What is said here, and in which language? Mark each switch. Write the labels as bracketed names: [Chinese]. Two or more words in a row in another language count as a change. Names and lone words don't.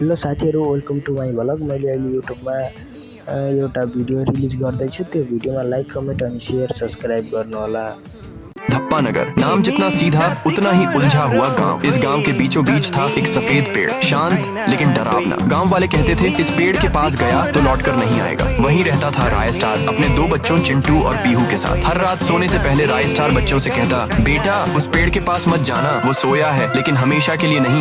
[Nepali] हेलो साथीहरू, [English] welcome to my blog. [Nepali] मैले अहिले युट्युबमा एउटा भिडियो रिलिज गर्दैछु। त्यो भिडियोमा [English] like, comment [Nepali] अनि [English] share, subscribe [Nepali] गर्नुहोला। [Hindi] धप्पा नगर नाम जितना सीधा उतना ही उलझा हुआ गांव। इस गांव के बीचों बीच था एक सफेद पेड़, शांत लेकिन डरावना। गांव वाले कहते थे इस पेड़ के पास गया तो लौटकर नहीं आएगा। वहीं रहता था राय स्टार अपने 2 बच्चों चिंटू और पीहू के साथ। हर रात सोने से पहले राय स्टार बच्चों से कहता, बेटा उस पेड़ के पास मत जाना, वो सोया है लेकिन हमेशा के लिए नहीं।